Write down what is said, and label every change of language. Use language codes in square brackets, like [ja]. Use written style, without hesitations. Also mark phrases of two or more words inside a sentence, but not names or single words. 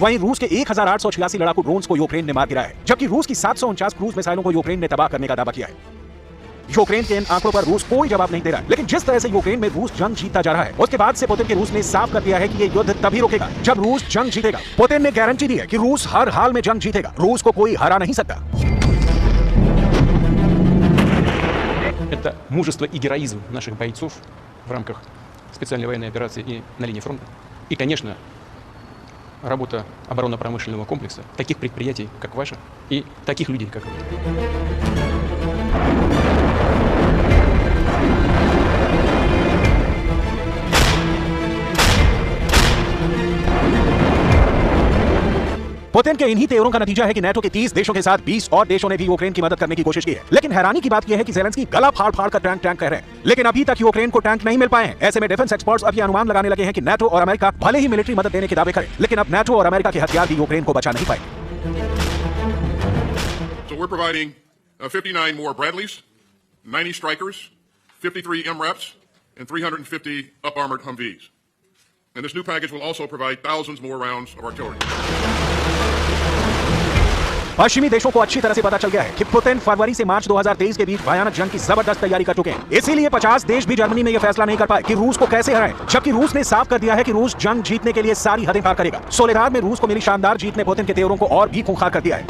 [hi] वहीं रूस के 1,886 लड़ाकू ड्रोन्स को यूक्रेन ने मार गिराया है, जबकि रूस की 749 क्रूज मिसाइलों को यूक्रेन ने तबाह करने का दावा किया है। यूक्रेन के इन आंकड़ों पर रूस कोई जवाब नहीं दे रहा है, लेकिन जिस तरह से यूक्रेन में रूस जंग जीतता जा रहा है, उसके बाद से पुतिन के रूस ने साफ कर दिया है कि ये युद्ध तभी रुकेगा जब रूस जंग जीतेगा। पुतिन ने गारंटी दी है कि रूस हर हाल में जंग जीतेगा, रूस को कोई हरा नहीं सकता। [ru] Это мужество и героизм наших бойцов в рамках специальной военной операции и на линии фронта. И, конечно, работа оборонно-промышленного комплекса, таких предприятий, как ваше, и таких людей, как вы. [hi] पुतिन के इन्हीं तेवरों का नतीजा है कि नाटो के 30 देशों के साथ 20 और देशों ने भी यूक्रेन की मदद करने की कोशिश की है। लेकिन हैरानी की बात यह है कि ज़ेलेंस्की गला फाड़ फाड़ कर टैंक कह रहे हैं, लेकिन अभी तक यूक्रेन को टैंक नहीं मिल पाए हैं। ऐसे में [en] defense experts [hi] अब ये अनुमान लगाने लगे हैं कि नाटो और अमेरिका भले ही मिलिट्री मदद देने के दावे करें, लेकिन अब नाटो और अमेरिका के हथियार भी यूक्रेन को बचा नहीं पाएंगे। [en] So we're providing 59 more Bradleys, 90 Strykers, 53 MREPs, and 350 up-armored Humvees. and this new package will also provide thousands more rounds of artillery. [hi] पश्चिमी देशों को अच्छी तरह से पता चल गया है कि पुतिन फरवरी से मार्च 2023 के बीच भयानक जंग की जबरदस्त तैयारी कर चुके हैं। इसीलिए 50 देश भी जर्मनी में यह फैसला नहीं कर पाए कि रूस को कैसे हराएं, जबकि रूस ने साफ कर दिया है कि रूस जंग जीतने के लिए सारी हदें पार करेगा। सोलेदार में रूस को मिली शानदार जीत ने पुतिन के तेवरों को और भी खूंखार कर दिया है।